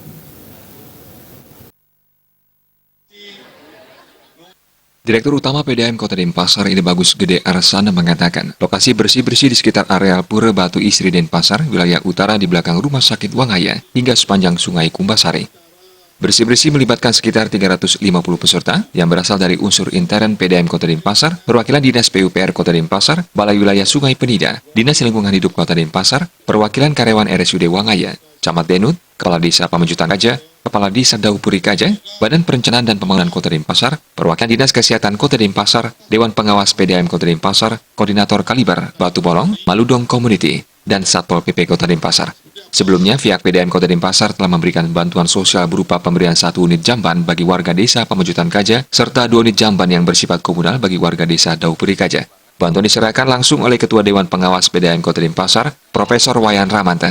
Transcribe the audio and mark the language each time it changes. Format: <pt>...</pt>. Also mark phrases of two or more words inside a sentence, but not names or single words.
<id>Direktur Utama PDAM Kota Denpasar Ide Bagus Gede Arsana mengatakan, lokasi bersih-bersih di sekitar areal Pura Batu Isri Denpasar, wilayah utara di belakang Rumah Sakit Wangaya, hingga sepanjang Sungai Kumbasari. Bersih-bersih melibatkan sekitar 350 peserta yang berasal dari unsur intern PDAM Kota Denpasar, perwakilan Dinas PUPR Kota Denpasar, Balai Wilayah Sungai Penida, Dinas Lingkungan Hidup Kota Denpasar, perwakilan karyawan RSUD Wangaya, Camat Denut, Kepala Desa Pamenjutan Kaja, Kepala Desa Daupuri Kaja, Badan Perencanaan dan Pembangunan Kota Denpasar, perwakilan Dinas Kesehatan Kota Denpasar, Dewan Pengawas PDAM Kota Denpasar, Koordinator Kaliber, Batu Bolong, Maludong Community, dan Satpol PP Kota Denpasar. Sebelumnya, pihak PDAM Kota Denpasar telah memberikan bantuan sosial berupa pemberian 1 unit jamban bagi warga Desa Pamenjutan Kaja, serta 2 unit jamban yang bersifat komunal bagi warga Desa Daupuri Kaja. Bantuan diserahkan langsung oleh Ketua Dewan Pengawas PDAM Kota Denpasar, Profesor Wayan Ramanta.</id>